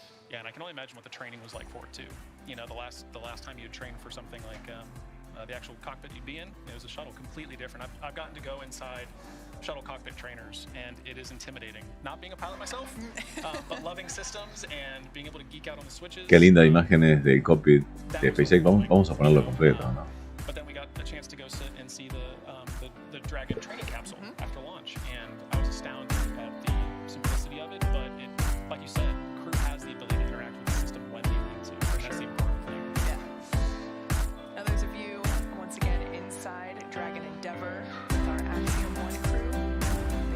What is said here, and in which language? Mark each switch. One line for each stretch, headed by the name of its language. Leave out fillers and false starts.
English: Yeah, and I can only imagine what the training was like for it too. You know, the last time you trained for something like the actual cockpit you'd be in, it was a shuttle, completely different. I've gotten to go inside shuttle cockpit trainers, and it is intimidating. Not being a pilot myself, but loving systems and being able to geek out on the switches.
Spanish: Qué linda imágenes del cockpit de SpaceX. Vamos a ponerlo completo, ¿no?
English: But then we got a chance to go sit and see the Dragon training capsule after launch, and I was astounded at the simplicity of it. But it, like you said, crew has the ability to interact with the system when they need to. For sure. That's the important thing. Yeah. Now there's a view once again inside Dragon Endeavour with our AXIOM1 crew.